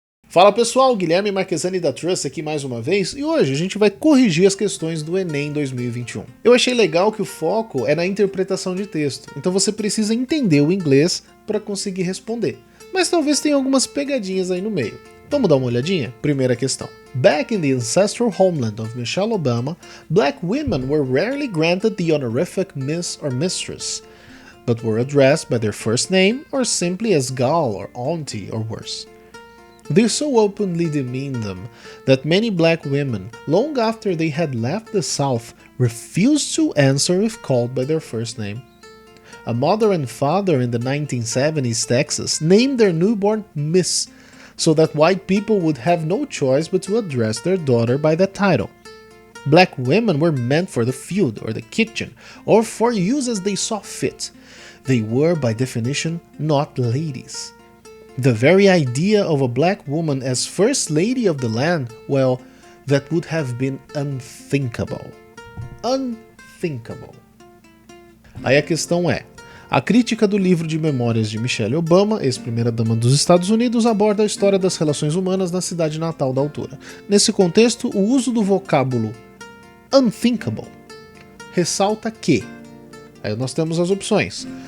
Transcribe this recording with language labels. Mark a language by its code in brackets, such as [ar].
[pt] Fala pessoal, Guilherme Marquesani da Trust aqui mais uma vez e hoje a gente vai corrigir as questões do Enem 2021. Eu achei legal que o foco é na interpretação de texto, então você precisa entender o inglês para conseguir responder. Mas talvez tenha algumas pegadinhas aí no meio. Vamos dar uma olhadinha? Primeira questão. [en] Back in the ancestral homeland of Michelle Obama, black women were rarely granted the honorific Miss or Mistress, but were addressed by their first name or simply as gal or auntie or worse. They so openly demeaned them that many black women, long after they had left the South, refused to answer if called by their first name. A mother and father in the 1970s Texas named their newborn Miss, so that white people would have no choice but to address their daughter by that title. Black women were meant for the field or the kitchen, or for use as they saw fit. They were, by definition, not ladies. The very idea of a black woman as first lady of the land, well, that would have been unthinkable. Unthinkable. [pt] Aí a questão é, a crítica do livro de memórias de Michelle Obama, ex-primeira-dama dos Estados Unidos, aborda a história das relações humanas na cidade natal da autora. Nesse contexto, o uso do vocábulo unthinkable ressalta que, aí nós temos as opções.